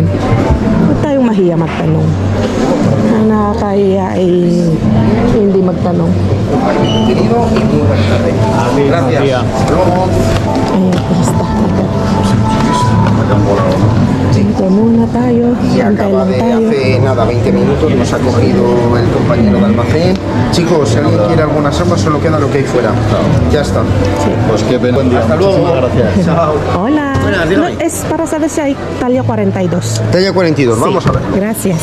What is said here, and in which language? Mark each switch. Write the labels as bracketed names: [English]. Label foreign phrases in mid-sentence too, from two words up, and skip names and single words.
[Filipino] Huwag tayong mahiya magtanong. Ang nakakahiya ay hindi magtanong. [Spanish] Gracias. [Filipino] Ay, basta. Dito muna tayo. [Spanish] Y [Filipino] Antay [Spanish] acaba [Filipino] lang [Spanish] de [Filipino] tayo. [Spanish] hace nada, 20 minutos, nos ha cogido el compañero de almacén. Chicos, si alguien quiere alguna sopa, solo queda lo que hay fuera. Ya está. Pues qué pena. Buen día. Hasta luego. Muchísimas gracias. Chao. Hola. Buenas, No, dígame. es para saber si hay talla 42. Talla 42, vamos Sí. a ver. Gracias.